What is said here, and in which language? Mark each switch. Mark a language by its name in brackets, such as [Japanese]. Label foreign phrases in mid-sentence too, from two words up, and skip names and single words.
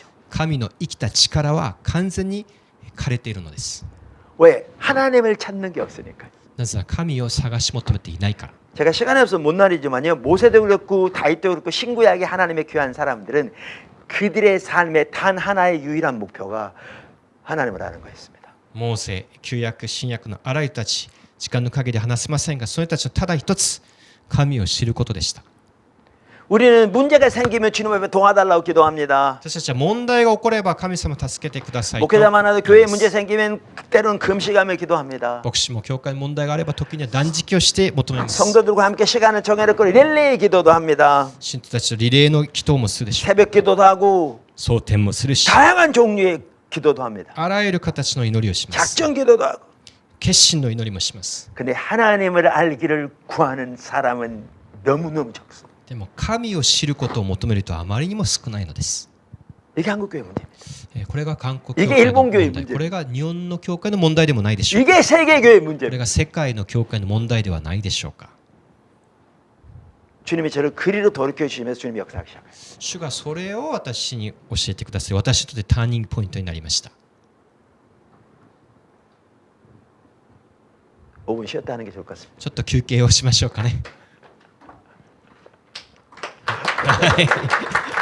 [Japanese] 神の生きた力は完全に枯れているのです。 [Korean] 왜? 하나님을 찾는 게 없으니까요. [Japanese] なぜなら神を探し求めていないから。 [Korean] 제가 시간이 없어서 못 말이지만요. 모세도 그렇고 다윗도 그렇고 신구약의 하나님의 귀한 사람들은 그들의 삶의 단 하나의 유일한 목표가 하나님을 아는 거였습니다. [Japanese] モーセ、旧約、新約のあらゆる人たち、時間の限り話せませんが、その人たちのただ一つ、神を知ることでした。 [Korean] 우리는 문제가 생기면 주님 앞에 도와달라고 기도합니다. [Japanese] 私たちは問題が起これば神様助けてくださいと。 [Korean] 목회자 많아도 교회에 문제 생기면 때로는 금식하며 기도합니다. [Japanese] 牧師も教会に問題があれば時には断食をして求めます。 [Korean] 성도들과 함께 시간을 정해놓고 릴레이 기도도 합니다. [Japanese] 信徒たちとリレーの祈祷もするでしょう。 [Korean] 새벽 기도도 하고 [Japanese] 蒼天もするし、 [Korean] 다양한 종류의 기도도 합니다. [Japanese] あらゆる形の祈りをします。 [Korean] 작전 기도도 하고. [Japanese] 決心の祈りもします。 [Korean] 근데 하나님을 알기를 구하는 사람은 너무너무 적습니다. [Japanese] でも神を知ることを求める人はあまりにも少ないのです。 [Korean] 이게 한국 교회 문제입니다. [Japanese] これが韓国教 [Korean] 이게 [Japanese] 会の [Korean] 일본 [Japanese] 問 [Korean] 교회 [Japanese] 題。 [Korean] 문제. [Japanese] これが日本の教会の問題でもないでしょうか。 [Korean] 이게 세계 교회 [Japanese] これ [Korean] 문제입니다. [Japanese] が世界の教会の問題ではないでしょうか。 [Korean] 주님이 저를 그리로 돌이켜 주시면서 주님이 역사하기 시작해요. [Japanese] 主がそれを私に教えてください。私にとってターニングポイントになりました。 [Korean] 5분 쉬었다 하는 게 좋을 것 같습니다. [Japanese] ちょっと休憩をしましょうかね。はい